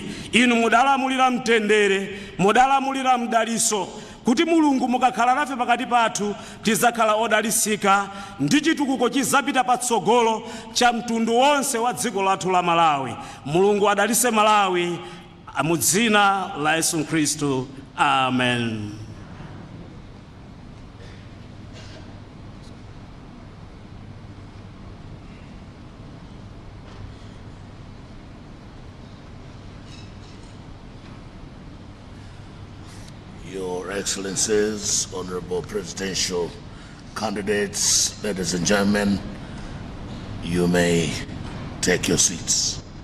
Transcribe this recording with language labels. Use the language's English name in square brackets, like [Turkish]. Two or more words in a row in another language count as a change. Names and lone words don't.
[Nyanja] Inu mudalamulira mtendere, mudalamulira mdaliso, kuti Mulungu mukakhala nafe pakati pathu tizakhala odalisika ndi chitukuko chizapita patsogolo cha mtundu wonse wa dziko lathu la Malawi. Mulungu adalise Malawi mu dzina la Yesu Khristu. Amen. [English] Your Excellencies, honorable presidential candidates, ladies and gentlemen, you may take your seats.